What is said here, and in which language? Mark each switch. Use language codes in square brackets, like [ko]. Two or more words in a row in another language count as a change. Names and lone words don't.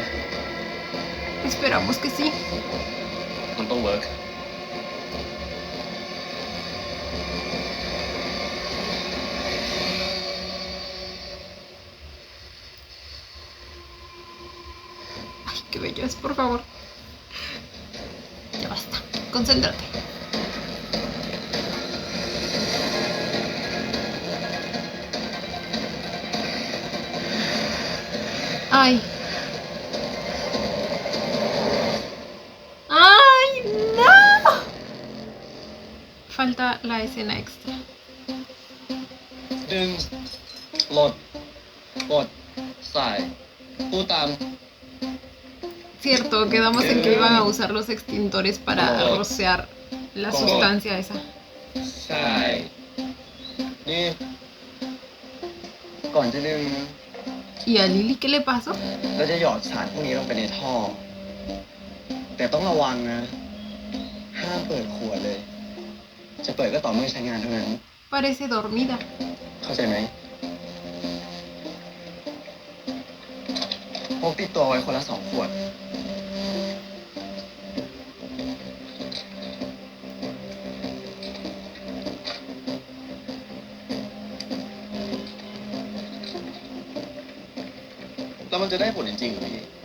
[es] Esperamos que sí. [th] มันต้องเวิร์ก [es] Ay, qué bello es, por favor. Ya basta. Concéntrate. Ay. ¡Ay, no! Falta la escena extra. [th] ดึงโหลดกดใส่พูดตาม [es] Cierto, quedamos en que iban a usar los extintores para rociar la sustancia esa. [th] ใช่นี่ก่อนจะดึง [es] ¿Y a Lily qué le pasó? [th] เราจะหยอดสารพวกนี้ลงไปในท่อ แต่ต้องระวังนะ ห้ามเปิดขวดเลย จะเปิดก็ต่อเมื่อใช้งานเท่านั้น [es] Parece dormida. [th] เข้าใจไหมพกติดตัวไว้คนละ2 ขวด แล้วมันจะได้ผลจริงๆเหรอพี่